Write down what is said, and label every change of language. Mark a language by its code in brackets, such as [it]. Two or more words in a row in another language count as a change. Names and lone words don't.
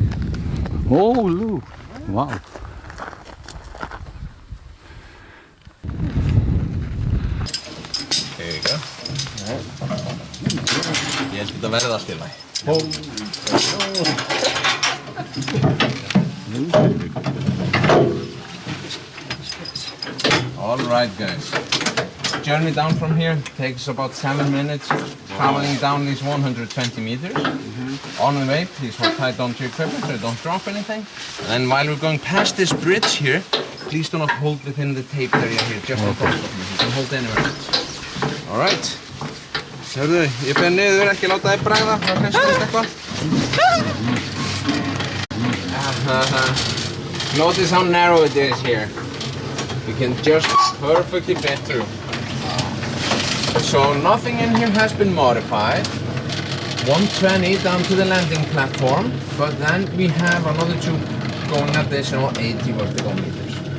[en] Oh, look. Wow. Here you go. [is] Ég held þetta verði allt í lagi. [en] Alright guys. Journey down from here takes about 7 minutes, traveling down these 120 meters. On the way, please hold tight onto your equipment so you don't drop anything. And then while we're going past this bridge here, please do not hold within the tape area here, just in front of me. You can hold anywhere else. Alright. [is] Hörðu, ég ber niður, ekki láta þig bragða, það kannski eitthvað. [en] Notice how narrow it is here. You can just perfectly fit through. So nothing in here has been modified. 120 down to the landing platform, but then we have another tube going additional 80 vertical meters.